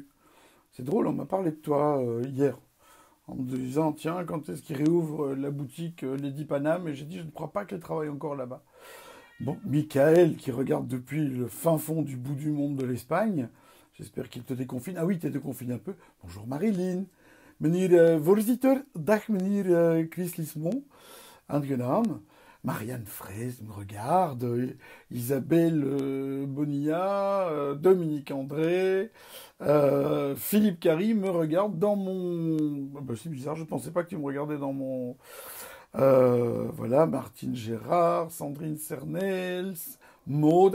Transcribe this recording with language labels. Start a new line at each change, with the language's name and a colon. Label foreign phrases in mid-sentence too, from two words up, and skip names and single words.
French: C'est drôle, on m'a parlé de toi hier. En me disant, tiens, quand est-ce qu'ils réouvrent la boutique Lady Paname? Et j'ai dit, je ne crois pas qu'elle travaille encore là-bas. Bon, Michael, qui regarde depuis le fin fond du bout du monde de l'Espagne, j'espère qu'il te déconfine. Ah oui, tu te déconfines un peu. Bonjour Marilyn.
Dutch: Meneer voorzitter, dag meneer Chris Lismont, aangenaam.
French: Marianne Fraise me regarde, Isabelle Bonilla, Dominique André, Philippe Carry me regarde dans mon... Bah, c'est bizarre, je ne pensais pas que tu me regardais dans mon... Voilà, Martine Gérard, Sandrine Cernels, Maude.